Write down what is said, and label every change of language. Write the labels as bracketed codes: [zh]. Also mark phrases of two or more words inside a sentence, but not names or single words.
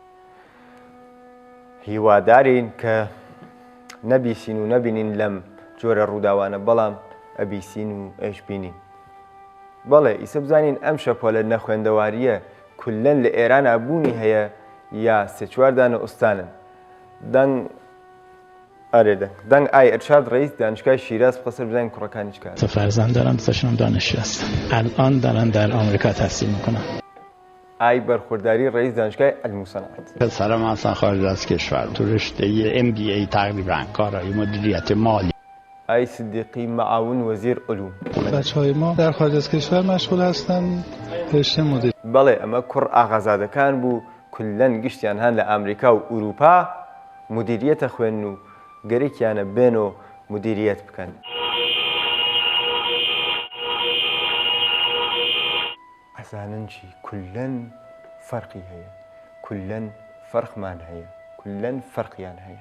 [ckb] هیوادارین کە نەبیسین و نەبینین لەم جۆرە ڕووداوانە بەڵام ئەبیسین و ئەش بینین. بەڵێ ئیسە بزانین ئەم شەپۆلە نەخوێندەواریە کولەن لە ئێران ئابوونی هەیە یا سێ چواردانە ئوستانن. دەنگ ئای ئەرشاد [fa] ڕئیس دانشگاه شیراز [ckb] بخەسەر بزانین کوڕەکانی چکار. [fa] سه فرزند دارم، دوستاشون دانشجو هستن. الان دارن در آمریکا تحصیل میکنن. [ckb] ئای بەرخورداری [fa] ڕئیس دانشگاه علم و صنعت. پسرم اصلا خارج از کشور تو رشته MBA تقریبا کارهای مدیریت مالی. [ckb] ئای صدیقی [fa] معاون وەزیر علوم. بچه‌های ما در خارج از کشور مشغول هستن رشته مدیر. [ckb] بەڵێ ئەمە کوڕ ئاغازادەکان بوو کولەن گشتیان هەن لە ئەمریکا و ئوروپا مدیریەتە خوێن و گەرێکیانە بێن و مدیریەت بکەن. ئەزانن چی کولەن فەرقی هەیە، کولەن فەرقمان هەیە، کولەن فەرقیان هەیە.